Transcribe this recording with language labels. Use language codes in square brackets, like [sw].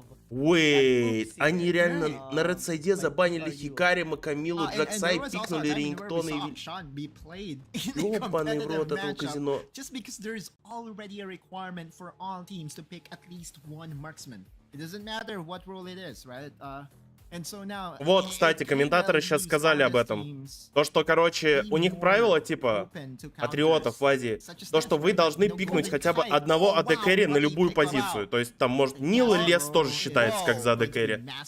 [ru] Wait, они реально на редсайде забанили Хикари, Макамилу, Джаксай, пикнули Рингтона и... Ёбаный в рот этого казино. [en] Just because there's already a requirement for all teams to pick at least one marksman. It doesn't matter what role it is, right? And so now, [ru] вот, кстати, комментаторы сейчас сказали об этом. То, что, короче, у них правило, типа, патриотов в Азии, то, что вы должны пикнуть хотя бы одного AD-кэрри на любую позицию. То есть, там, может, Нил и Лес тоже считается как за AD-кэрри.